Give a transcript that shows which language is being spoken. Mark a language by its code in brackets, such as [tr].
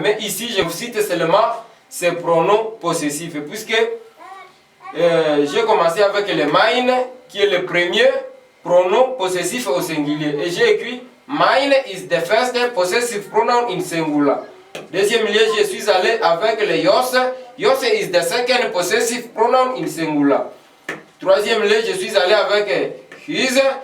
[fr] Mais ici, je vous cite seulement ces pronoms possessifs. Puisque j'ai commencé avec le mine, qui est le premier pronom possessif au singulier. Et j'ai écrit [en] mine is the first possessive pronoun in singular. [fr] Deuxième lieu, je suis allé avec le yos. [en] Yos is the second possessive pronoun in singular. [fr] Troisième lieu, je suis allé avec his.